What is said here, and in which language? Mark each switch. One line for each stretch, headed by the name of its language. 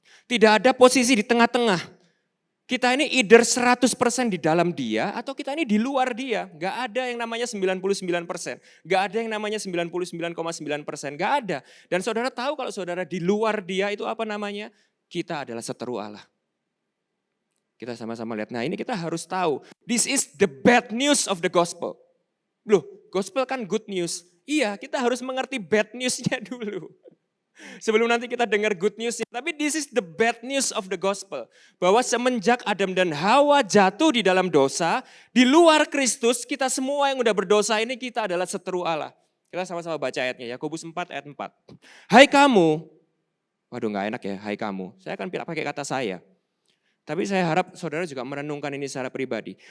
Indonesian: Tidak ada posisi di tengah-tengah. Kita ini either 100% di dalam dia atau kita ini di luar dia. Gak ada yang namanya 99%. Gak ada yang namanya 99,9%. Gak ada. Dan saudara tahu kalau saudara di luar dia itu apa namanya? Kita adalah seteru Allah. Kita sama-sama lihat. Nah ini kita harus tahu.
English: This is the bad news of the gospel.
Indonesian: Loh, gospel kan
English: good news.
Indonesian: Iya, kita harus mengerti bad newsnya dulu. Sebelum nanti kita dengar good news. Tapi
English: this is the bad news of the gospel.
Indonesian: Bahwa semenjak Adam dan Hawa jatuh di dalam dosa, di luar Kristus, kita semua yang udah berdosa ini kita adalah seteru Allah. Kita sama-sama baca ayatnya, Yakobus 4 ayat 4. Hai kamu, waduh gak enak ya, hai kamu. Saya akan pakai kata saya. Tapi saya harap saudara juga merenungkan ini secara pribadi.